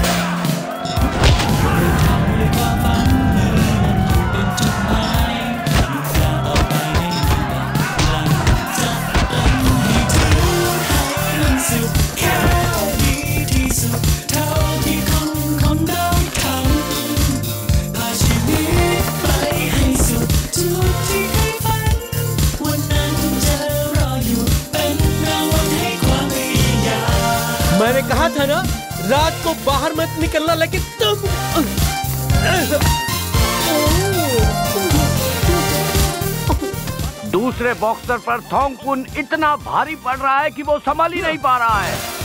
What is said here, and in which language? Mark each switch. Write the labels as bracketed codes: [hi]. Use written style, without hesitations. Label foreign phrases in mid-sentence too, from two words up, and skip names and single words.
[th] เราทำด้วยความฝันนี้มันอยู่เป็นจุดหมายมุ่งหน้าต่อไปให้มีพลังจะทำให้ถึงให้มันสุดแค่ดีที่สุดเท่าที่คนได้ทำพาชีวิตไปให้สุดจุดที่เคยฝันวันนั้นจะรออยู่เป็นรางวัลให้ความพยายาม [hi] मैंने कहा था ना, रात को बाहर मत निकलना, लेकिन तुम दूसरे बॉक्सर पर थॉन्गपून इतना भारी पड़ रहा है कि वो संभाल ही नहीं पा रहा है।